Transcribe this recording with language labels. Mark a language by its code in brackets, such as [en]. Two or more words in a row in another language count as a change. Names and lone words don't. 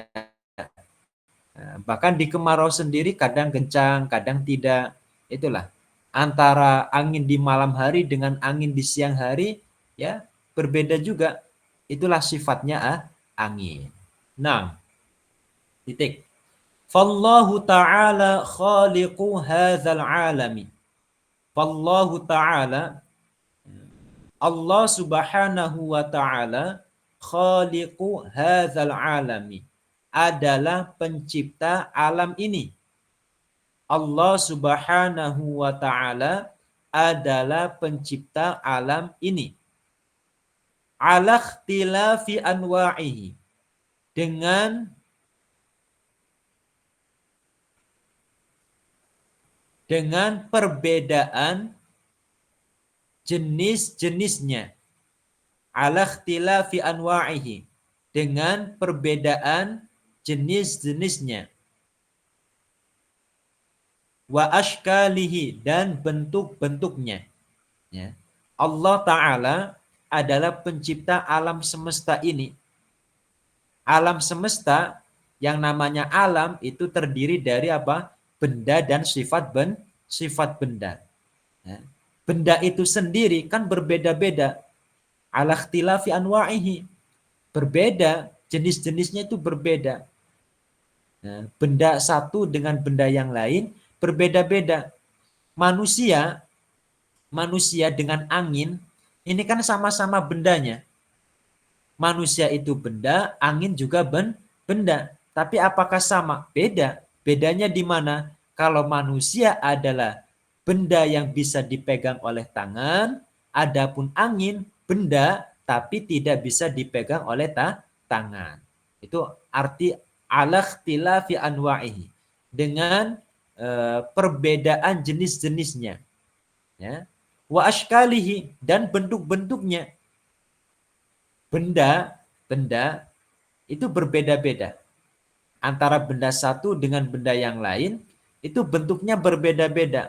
[id] Bahkan di kemarau sendiri kadang kencang, kadang tidak. Itulah. Antara angin di malam hari dengan angin di siang hari ya berbeda juga. Itulah sifatnya angin. Nah, titik. [ar] فالله تعالى خالق هذا العالم. فالله تعالى الله سبحانه وتعالى خالق هذا العالم [id] adalah pencipta alam ini. [ar] الله سبحانه وتعالى [id] adalah pencipta alam ini. [ar] على اختلاف أنواعه [id] dengan perbedaan jenis-jenisnya. [ar] على اختلاف أنواعه [id] dengan perbedaan jenis-jenisnya. [ar] وأشكاله [id] dan bentuk-bentuknya. Ya. Allah Ta'ala adalah pencipta alam semesta ini. Alam semesta yang namanya alam itu terdiri dari apa? Benda dan sifat benda. Ya. Benda itu sendiri kan berbeda-beda. [ar] على اختلاف أنواعه. [id] Berbeda, jenis-jenisnya itu berbeda. Nah, benda satu dengan benda yang lain berbeda-beda. Manusia dengan angin, ini kan sama-sama bendanya. Manusia itu benda, angin juga benda. Tapi apakah sama? Beda. Bedanya di mana? Kalau manusia adalah benda yang bisa dipegang oleh tangan, adapun angin benda tapi tidak bisa dipegang oleh tangan. Itu arti [ar] على اختلاف أنواعه. [id] Dengan perbedaan jenis-jenisnya. Ya. [ar] وأشكاله [id] dan bentuk-bentuknya. Benda itu berbeda-beda. Antara benda satu dengan benda yang lain itu bentuknya berbeda-beda.